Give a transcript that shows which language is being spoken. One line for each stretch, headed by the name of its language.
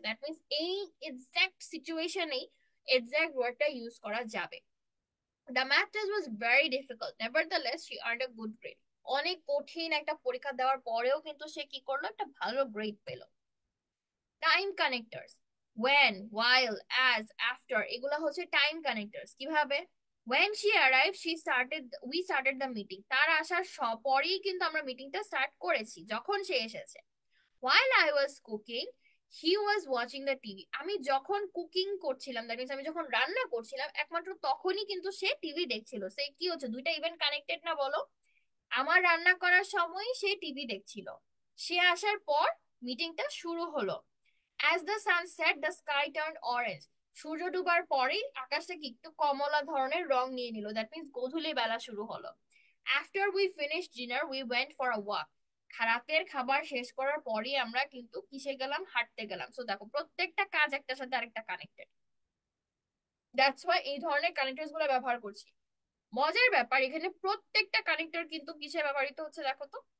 English: that means
Bangla: এই exact সিচুয়েশনেই exact ওয়ার্ডটা use করা যাবে।
English: The math test was very difficult nevertheless she earned a good grade.
Bangla: অনেক কঠিন একটা পরীক্ষা দেওয়ার পরেও কিন্তু সে কি করলো? একটা ভালো গ্রেড পেলো। Time connectors, when, while, as, after এগুলা হচ্ছে টাইম কানেক্টরস। কিভাবে?
English: when she arrived she started we started the meeting।
Bangla: তার আসার পরেই কিন্তু আমরা মিটিংটা স্টার্ট করেছি, যখন সে এসেছে।
English: while I was cooking he was watching the TV।
Bangla: আমি যখন কুকিং করছিলাম, দ্যাট মিন্স আমি যখন রান্না করছিলাম, একমাত্র তখনই কিন্তু সে টিভি দেখছিল। সে কি হচ্ছে? দুইটা ইভেন্ট কানেক্টেড না বলো? আমার রান্না করার সময় সে টিভি দেখছিল, সে আসার পর মিটিংটা শুরু হলো।
English: As the sun set, the sky turned orange।
Bangla: সূর্য ডুবার পরেই আকাশটা কি একটু কমলা ধরনের রং নিয়ে নিল। দ্যাট মিন্স গোধূলি বেলা শুরু হলো।
English: After we finished dinner, we went for a walk।
Bangla: রাতের খাবার শেষ করার পরেই আমরা কিন্তু কিসে গেলাম? হাঁটতে গেলাম। সো দেখো প্রত্যেকটা কাজ একটার সাথে আরেকটা কানেক্টেড।
English: that's why
Bangla: এই ধরনের কানেক্টরস গুলো ব্যবহার করছি। মজার ব্যাপার, এখানে প্রত্যেকটা কানেক্টর কিন্তু কিসে ব্যবহৃত হচ্ছে দেখো তো?